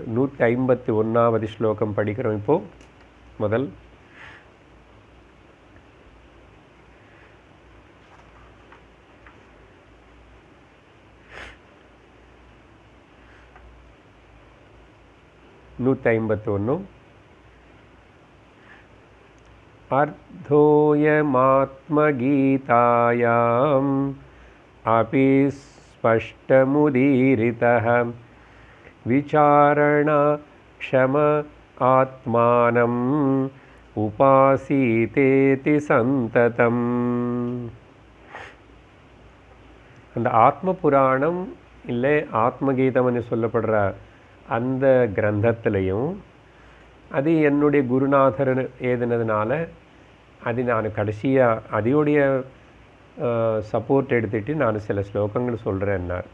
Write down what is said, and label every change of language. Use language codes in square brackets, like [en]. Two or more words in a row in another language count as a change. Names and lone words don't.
[ta] 151வது ஸ்லோகம் படிக்கிறோம் இப்போது. முதல் நூற்றி [sa] अर्धोऽयमात्मगीतायाम् अपि स्पष्टमुदीरितः विचारणाक्षम आत्मानम् उपासीतेति सन्ततम्. [ta] அந்த ஆத்ம புராணம் இல்லை ஆத்மகீதம்னு சொல்லப்படுற அந்த கிரந்தத்திலையும் அது என்னுடைய குருநாதர் எழுதினதுனால அது நான் கடைசியாக அதோடைய சப்போர்ட் எடுத்துகிட்டு நான் சில ஸ்லோகங்கள் சொல்கிறேன்னார்.